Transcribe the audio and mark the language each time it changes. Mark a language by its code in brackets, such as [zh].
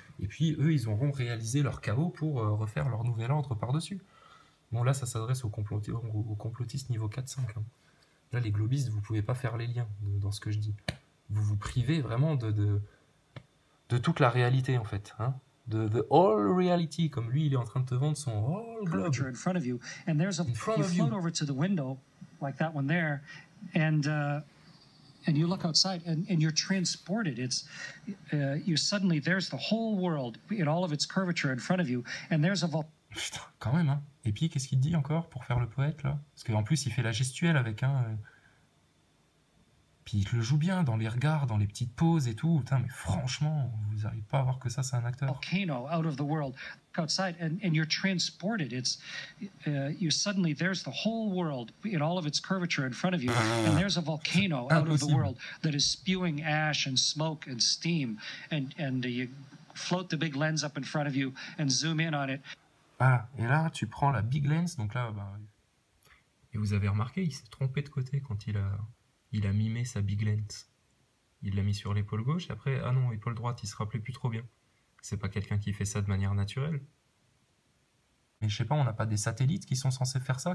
[fr] Et puis eux, ils auront réalisé leur chaos pour refaire leur nouvel ordre par-dessus. Bon, là, ça s'adresse aux complotistes niveau 4-5. Hein. Là, les globistes, vous pouvez pas faire les liens dans ce que je dis. Vous vous privez vraiment de toute la réalité, en fait. Hein, de [en] all reality, [fr] comme lui, il est en train de te vendre son [en] all globe. In front of you, and there's you float over to the window, like that one there, and you look outside, and you're transported. It's you suddenly there's the whole world in all of its curvature in front of you, and there's a [fr] Putain, quand même, hein. Et puis, qu'est-ce qu'il dit encore pour faire le poète, là? Parce qu'en plus, il fait la gestuelle avec un... Puis il le joue bien dans les regards, dans les petites pauses et tout. Putain, mais franchement, vous n'arrivez pas à voir que ça, c'est un acteur. [en] Volcano out of the world, outside, and you're transported. It's you suddenly there's the whole world in all of its curvature in front of you, and there's a volcano out of the world that is spewing ash and smoke and steam, and you float the big lens up in front of you and zoom in on it. [fr] Ah, et là, tu prends la [en] big lens, [fr] donc là, bah, et vous avez remarqué, il s'est trompé de côté quand il a mimé sa big lens. Il l'a mis sur l'épaule gauche, et après, ah non, épaule droite, il se rappelait plus trop bien. C'est pas quelqu'un qui fait ça de manière naturelle. Mais je sais pas, on n'a pas des satellites qui sont censés faire ça?